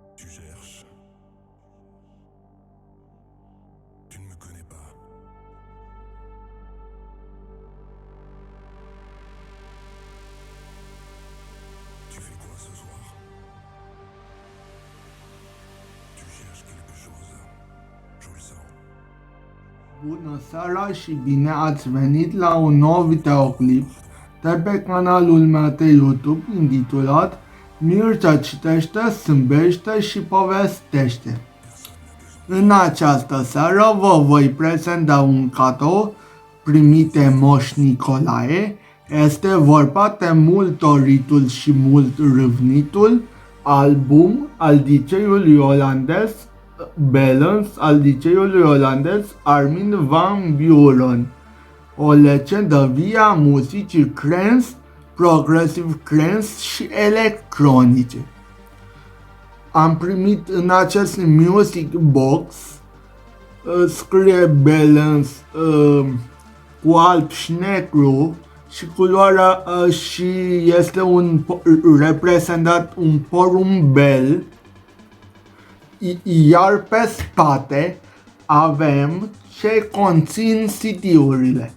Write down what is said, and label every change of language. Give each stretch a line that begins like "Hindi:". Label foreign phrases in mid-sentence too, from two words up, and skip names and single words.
French: cherches. Tu ne me connais pas. Tu fais quoi ce soir? Tu cherches quelque chose. Je le sens.
Romanian: Bună seara și bine ați venit la un nou videoclip de pe canalul meu de YouTube intitulat Mircea citește, zâmbește și povestește. În această seară vă voi prezenta un cadou primit de Moș Nicolae. Este vorba de mult doritul și mult râvnitul album al DJ-ului olandez Balance, al DJ-ului olandez Armin van Buuren, o legendă via muzicii trance,
English: progressive trance
Romanian: și electronice. Am primit în acest
English: music box,
Romanian: scrie Balance cu alb și negru și culoarea și este reprezentat un porumbel, iar pe spate avem ce conțin CD-urile.